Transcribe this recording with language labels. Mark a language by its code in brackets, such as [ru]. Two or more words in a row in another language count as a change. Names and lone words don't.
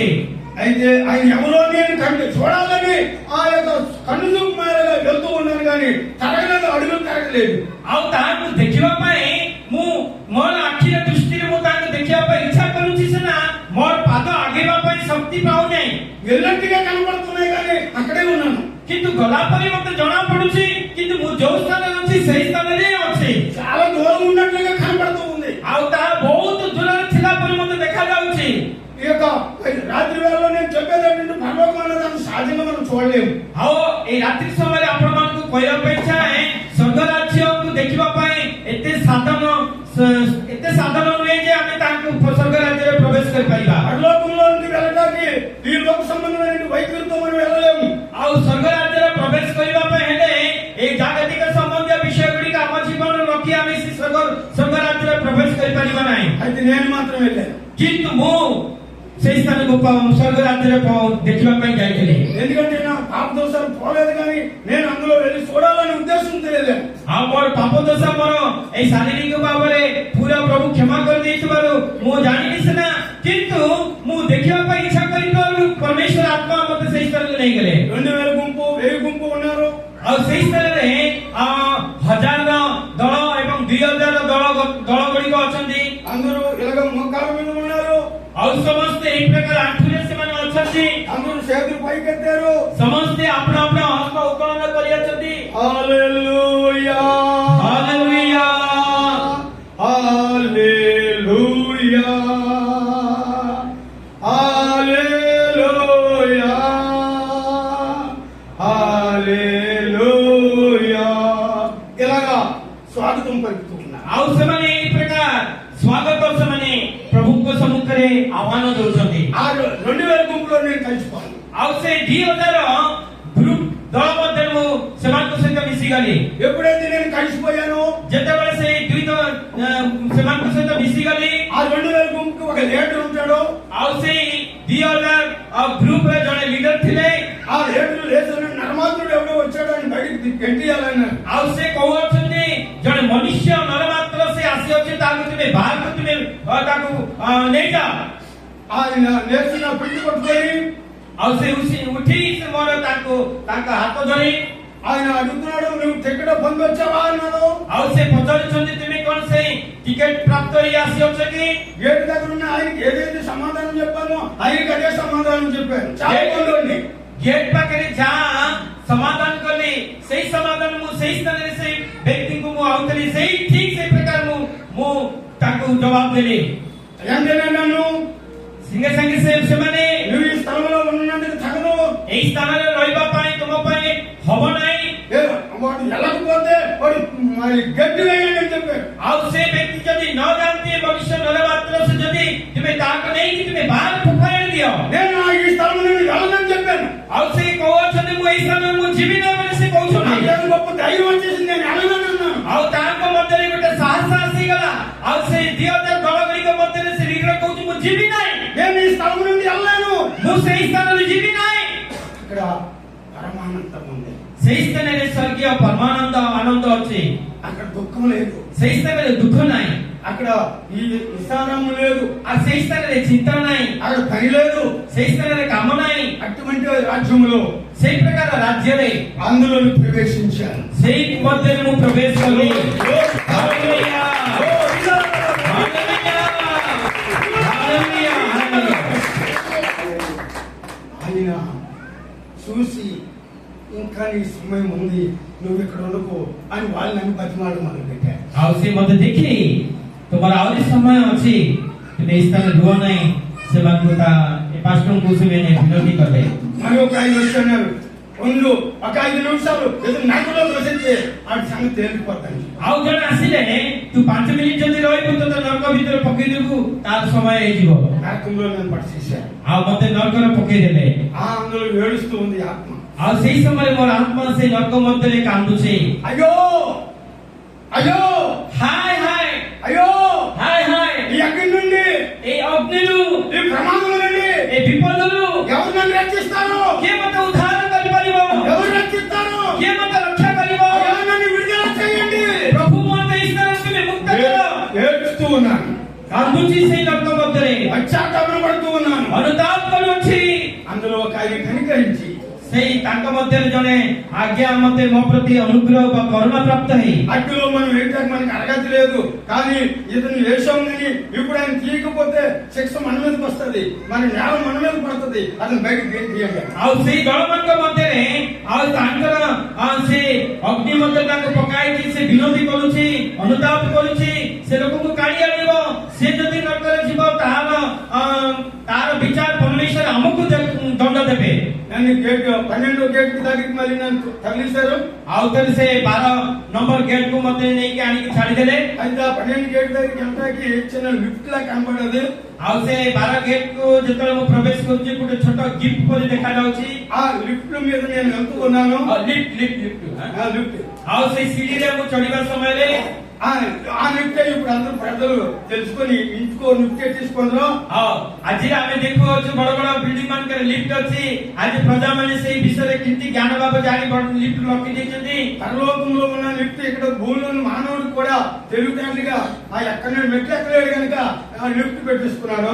[te] అయితే ఆయన ఎవరో నేను కంటి చూడాలని ఆ యొక్క కన్ను చూపు మేరగా వెళ్తూ ఉన్నాను కానీ తరగలేదు, అడుగులు తరగలేదు। [or] ଆଉ ତାହାକୁ ଦେଖିବା ପାଇଁ ମୁଁ ମୋର ଆଖିର ଦୃଷ୍ଟିରେ ମୁଁ ତାଙ୍କୁ ଦେଖିବା ପାଇଁ ଇଚ୍ଛା କରୁଛି ସିନା ମୋର ପାଦ ଆଗେଇବା ପାଇଁ ଶକ୍ତି ପାଉନାହିଁ। [te] వెళ్ళినట్టుగా కనబడుతున్నాయి కానీ అక్కడే ఉన్నాను। [or] କିନ୍ତୁ ଗଲା ପରେ ମତେ ଜଣା ପଡୁଛି କିନ୍ତୁ ମୁଁ ଯୋଉ ସ୍ଥାନରେ ଅଛି ସେଇ ସ୍ଥାନରେ ଅଛି। [te] చాలా దూరం ఉన్నట్లుగా కనబడుతూ ఉంది। [or] ଆଉ ତାହା ବହୁତ ଦୂରରେ ଥିଲା ପରି ମତେ ଦେଖାଯାଉଛି। [te] ఈ యొక్క రాత్రి వేళలో నేను చెప్పేది ఏంటంటే పరలోకం అనేది అంత సహజంగా మనం చూడలేము। [or] ଆଉ ଏଇ ରାତ୍ରି ସମୟରେ ଆପଣମାନଙ୍କୁ କହିବା ପାଇଁ ଚାହେଁ ସ୍ୱର୍ଗ ରାଜ୍ୟକୁ ଦେଖିବା ପାଇଁ ଏତେ ସାଧନ ନୁହେଁ ଯେ ଆମେ ତାଙ୍କୁ ସ୍ୱର୍ଗ ରାଜ୍ୟରେ ପ୍ରବେଶ କରିପାରିବା। [te] పరలోకంలోనికి వెళ్ళడానికి ఈ లోక సంబంధమైన వైఖరితో మనం వెళ్ళలేము। [or] ଆଉ ସ୍ୱର୍ଗ ରାଜ୍ୟରେ ପ୍ରବେଶ କରିବା ପାଇଁ ହେଲେ ଏଇ ଜାଗତିକ ସମ୍ବନ୍ଧୀୟ ବିଷୟ ଗୁଡ଼ିକ ଆମ ଜୀବନରେ ରଖି ଆମେ ସେ ସ୍ୱର୍ଗ ରାଜ୍ୟରେ ପ୍ରବେଶ କରିପାରିବା ନାହିଁ। [te] అయితే నేను మాత్రం వెళ్ళాను। [or] କିନ୍ତୁ ମୁଁ ସେଇ ସ୍ଥାନକୁ ସ୍ୱର୍ଗ ରାଜ୍ୟରେ ଦେଖିବା ପାଇଁ ଯାଇଥିଲି। [te] ఎందుకంటే నా పాప దోషాలు పోలేదు కానీ నేను అందులో వెళ్ళి చూడాలని ఉద్దేశం తెలియలేదు। [or] ଆଉ ମୋର ପାପ ଦୋଷ ମୋର ଏଇ ଶାରୀରିକ ଭାବରେ ପୁରା ପ୍ରଭୁ କ୍ଷମା କରିଦେଇଥିବାରୁ ମୁଁ ଜାଣିନି ସିନା କିନ୍ତୁ ମୁଁ ଦେଖିବା ପାଇଁ ଇଚ୍ଛା କରିଥିବାରୁ ପରମେଶ୍ୱର ଆତ୍ମା ମତେ ସେଇ ସ୍ଥାନକୁ ନେଇଗଲେ। [te] 2000 గుంపు 1000 గుంపు ఉన్నారు। [or] ଆଉ ସେଇ ସ୍ଥାନରେ 1000 ଦଳ ଏବଂ 2000 ଦଳ ଗୁଡ଼ିକ ଅଛନ୍ତି। [te] అందరూ ఇలాగ మోకాల మీద ఉన్నారు। [or] ଆଉ ସମସ୍ତେ ଏଇ ପ୍ରକାର ଆଣ୍ଠୁରେ ସେମାନେ ଅଛନ୍ତି। [te] అందరూ చేతులు పైకెత్తారు। [or] ସମସ୍ତେ ଆପଣ ଆପଣ ହସ୍ତ ଉତ୍ତୋଳନ କରିଅଛନ୍ତି। [te] హల్లెలూయా [or] ହାଲେଲୁୟା [te] హల్లెలూయా హల్లెలూయా హల్లెలూయా ఇలాగా స్వాగతం పలుకుతున్నారు। [or] ଆଉ ସେମାନେ ଏଇ ପ୍ରକାର ସ୍ୱାଗତ ସେମାନେ ପ୍ରଭୁଙ୍କ ସମ୍ମୁଖରେ ଆହ୍ୱାନ ଦେଉଛନ୍ତି। [te] ఆ 2000 గుంపులో నేను కలిసిపోయాను। [or] ଆଉ ସେ 2000 ଗ୍ରୁପ ଦଳ ମଧ୍ୟରେ ମୁଁ ସେମାନଙ୍କ ସହିତ ମିଶିଗଲି। [te] ఎప్పుడైతే నేను కలిసిపోయాను [or] ଯେତେବେଳେ ସେ ସେମାନଙ୍କ ସହିତ ମିଶିଗଲି [te] ఆ 2000 గుంపుకి ఒక లీడర్ ఉంటాడు। [or] ଆଉ ସେଇ 2000 ଗ୍ରୁପରେ ଜଣେ ଲିଡର ଥିଲେ। [te] ఆ లీడర్ లేదని నరమాత్రుడు ఎవడో వచ్చాడు అని బయటికి గెంటియాలన్నారు। [or] ଆଉ ସେ କହୁଅଛନ୍ତି ଜଣେ ମନୁଷ୍ୟ ନରମାତ୍ର ସେ ଆସିଅଛି ତାକୁ ତୁମେ ବାହାରକୁ ତୁମେ ତାକୁ ନେଇଯାଅ। [te] ఆయన నేర్చిన పిట్టి పట్టుకొని [or] ଆଉ ସେ ଉଠି ସେ ମୋର ତାଙ୍କ ହାତ ଧରି [te] ఆయన అడుగుతున్నాడు, నువ్వు టికెట్ పొందొచ్చావా అన్నాడు। [or] ଆଉ ସେ ପଚାରୁଛନ୍ତି ତୁମେ କଣ ସେଇ ଟିକେଟ ପ୍ରାପ୍ତ ହେଇ ଆସିଅଛ କି? [te] గేట్ దగ్గర ఉన్న ఆయనకి ఏదైతే సమాధానం చెప్పానో ఆయనకి అదే సమాధానం చెప్పాను। చాలా మంది [or] ଗେଟ୍ ପାଖରେ ଯାହା ସମାଧାନ କଲି ସେଇ ସମାଧାନ ମୁଁ ସେଇ ସ୍ଥାନରେ ସେଇ ବ୍ୟକ୍ତିଙ୍କୁ ମୁଁ ଆଉଥିଲି ସେଇ ଠିକ ସେଇ ପ୍ରକାର ମୁଁ ତାଙ୍କୁ ଜବାବ ଦେଲି। [te] వెంటనే నన్ను [or] ସାଙ୍ଗେ ସାଙ୍ଗେ ସେମାନେ [te] నువ్వు ఈ స్థలంలో ఉన్నందుకు తగదు, [or] ଏଇ ସ୍ଥାନରେ ରହିବା ପାଇଁ ତୁମ ପାଇଁ ହବ ନାହିଁ। [te] వాడు వెళ్ళకపోతే వాడు మరి గట్టి వేయండి అని చెప్పారు। [or] ଆଉ ସେ ବ୍ୟକ୍ତି ଯଦି ନ ଜାଣନ୍ତି ମନୁଷ୍ୟ ନର ମାତ୍ର ସେ ଯଦି ତୁମେ ତାହାକୁ ନେଇକି ତୁମେ ବାହାର ଫୋପାଡ଼ି ଦିଅ। [te] నేను ఈ స్థలం నుండి వెళ్ళనని చెప్పాను। [or] ଆଉ ସେ କହୁଅଛନ୍ତି ମୁଁ ଏଇ ସ୍ଥାନରେ ମୁଁ ଯିବି ନା ବୋଲି ସେ କହୁଛନ୍ତି। [te] నాకు గొప్ప ధైర్యం వచ్చేసింది, నేను వెళ్ళనని అన్నాను। [or] ଆଉ ତାଙ୍କ ମଧ୍ୟରେ ଗୋଟେ ସାହସ ଆସିଗଲା। ଆଉ ସେ 2000 ଦଳ ଗୁଡ଼ିକ ମଧ୍ୟରେ ସେ ଲିଡର କହୁଛି ମୁଁ ଯିବି ନାହିଁ, [te] నేను ఈ స్థలం నుండి వెళ్ళలేను। [or] ମୁଁ ସେଇ ସ୍ଥାନରେ ଯିବି ନାହିଁ। [te] ఇక్కడ పరమానందం ఉంది, [or] ସେଇ ସ୍ଥାନରେ ସ୍ୱର୍ଗୀୟ ପରମାନନ୍ଦ ଆନନ୍ଦ ଅଛି। [te] అక్కడ దుఃఖం లేదు, [or] ସେଇ ସ୍ଥାନରେ ଦୁଃଖ ନାହିଁ, [te] అక్కడ ఈ విసారం లేదు, [or] ଆଉ ସେଇ ସ୍ଥାନରେ ଚିନ୍ତା ନାହିଁ, [te] అక్కడ పని లేదు। [or] ସେଇ ସ୍ଥାନରେ କାମ ନାହିଁ। [te] అటువంటి రాజ్యంలో [or] ସେଇ ପ୍ରକାର ରାଜ୍ୟରେ [te] అందులో ప్రవేశించాను। [or] ସେଇ ମଧ୍ୟରେ ମୁଁ ପ୍ରବେଶ କଲି। ହାଲେଲୁୟା ହାଲେଲୁୟା ହାଲେଲୁୟା ହାଲେଲୁୟା। [te] ఆయన చూసి ఇంకా నీ సమయం ఉంది, నువ్వు ఇక్కడ ఉండకు అని వాళ్ళు నన్ను బతిమాడు మొదలు పెట్టారు। [or] ଆଉ ସେ ମତେ ଦେଖି ତୁମର ଆହୁରି ସମୟ ଅଛି, ତୁମେ ଏଇ ସ୍ଥାନରେ ରୁହ ନାହିଁ, ସେମାନଙ୍କୁ ପାଷ୍ଟରଙ୍କୁ ସେମାନେ ବିନତି କଲେ। [te] మరి ఒక ఆయన వచ్చారు, ఉండు ఒక 5 నిమిషాలు ఏదో నడుపులో దోసేస్తే ఆ సంగతి తేలిపోతాను [or] ଆଉ ଜଣେ ଆସିଲେ ତୁ 5 ମିନିଟ୍ ଯଦି ରହିବୁ ତ ନରକ ଭିତରେ ପକେଇଦେବୁ ତାର ସମୟ ହେଇଯିବ [te] నరకంలో నేను పడిచేశాను [or] ଆଉ ମତେ ନରକରେ ପକେଇଦେଲେ [te] ఆ అందులో ఏడుస్తూ ఉంది ఆత్మ [or] ଆଉ ସେଇ ସମୟରେ ମୋର ଆତ୍ମା ସେଇ ନରକ ମଧ୍ୟରେ କାନ୍ଦୁଛି [te] అయ్యో అయ్యో [or] ହାୟ ହାୟ [te] అయ్యో [or] ହାୟ ହାୟ [te] ఈ అగ్ని నుండి [or] এই ଅଗ୍ନିରୁ [te] ఈ ప్రమాదం నుండి [or] এই ବିପଦରୁ [te] ఎవరు నన్ను రక్షిస్తారు [or] କିଏ ମତେ ଉଦ୍ଧାର କରିପାରିବ [te] ఎవరు రక్షిస్తారు [or] କିଏ ମତେ ରକ୍ଷା କରିବ [te] ఎవరు నన్ను విడుదల చేయండి [or] ପ୍ରଭୁ ମତେ ଈଶ୍ୱର ତୁମେ ମୁକ୍ତ କର [te] ఏడుస్తూ ఉన్నాను [or] କାନ୍ଦୁଛି ସେଇ ନରକ ମଧ୍ୟରେ [te] పశ్చాత్తాపం పడుతూ ఉన్నాను [or] ଅନୁତାପ କରୁଅଛି [te] అందులో ఒక ఆయన కనికరించి [or] ସେଇ ତାଙ୍କ ମଧ୍ୟରେ ଜଣେ ଆଜ୍ଞା ମତେ ମୋ ପ୍ରତି ଅନୁଗ୍ରହ ବା କରୁଣା ପ୍ରାପ୍ତ ହେଇ [te] అగ్నిలో మనం వేయడానికి మనకి అర్హత లేదు కానీ ఇతను వేసామని ఇప్పుడు ఆయన తీయకపోతే శిక్ష మన మీదకి వస్తుంది మన న్యాయం మన మీద పడుతుంది అతను బయటకు తీయండి [or] ଆଉ ସେଇ ଦଳମାନଙ୍କ ମଧ୍ୟରେ ଆଉ ତାଙ୍କର ସେ ଅଗ୍ନି ମଧ୍ୟରେ ତାଙ୍କୁ ପକାଇକି ସେ ବିରୋଧୀ କରୁଛି ଅନୁତାପ କରୁଛି ସେ ଲୋକଙ୍କୁ କାଢି ଆଣିବ ସେ ଯଦି ନରକରେ ଯିବ ତାର ବିଚାର ପରମେଶ୍ୱର ଆମକୁ ଦଣ୍ଡ ଦେବେ [te] నన్ను గేట్ 12 గేట్ కి దగ్గరికి మళ్ళీ నన్ను తగిలిస్తారు [or] ଆଉ ଥରେ ସେ 12 ନମ୍ବର ଗେଟ୍ କୁ ମତେ ନେଇକି ଆଣିକି ଛାଡିଦେଲେ [te] అయితే ఆ 12 గేట్ దగ్గరికి ఎంతకి చిన్న లిఫ్ట్ లా కనబడదు [or] ଆଉ ସେ 12 ଗେଟ୍ କୁ ଯେତେବେଳେ ମୁଁ ପ୍ରବେଶ କରୁଛି ଗୋଟେ ଛୋଟ ଗିଫ୍ଟ ପରି ଦେଖାଯାଉଛି [te] ఆ లిఫ్ట్ మీద నేను వెళ్తూ ఉన్నాను [or] ଲିଫ୍ଟ [te] ఆ లిఫ్ట్ [or] ଆଉ ସେଇ ସିଡିରେ ମୁଁ ଚଢିବା ସମୟରେ [te] ఆ లిఫ్ట్ ఇప్పుడు అందరూ ప్రజలు తెలుసుకొని ఇంటికో లిఫ్ట్ తీసుకుంటారు [or] ଆଜି ଆମେ ଦେଖୁଅଛୁ ବଡ ବଡ ବିଲ୍ଡିଂ ମାନଙ୍କରେ ଲିଫ୍ଟ ଅଛି ଆଜି ପ୍ରଜାମାନେ ସେଇ ବିଷୟରେ କେମିତି ଜ୍ଞାନ ଭାବ ଜାଣି ଲିଫ୍ଟ ରଖି ଦେଇଛନ୍ତି [te] పరలోకంలో ఉన్న లిఫ్ట్ ఇక్కడ భూమిలోని మానవుడు కూడా తెలివితేటలుగా ఆ ఎక్కడ మెట్లు ఎక్కలేడు కనుక ఆ లిఫ్ట్ పెట్టిస్తున్నాడు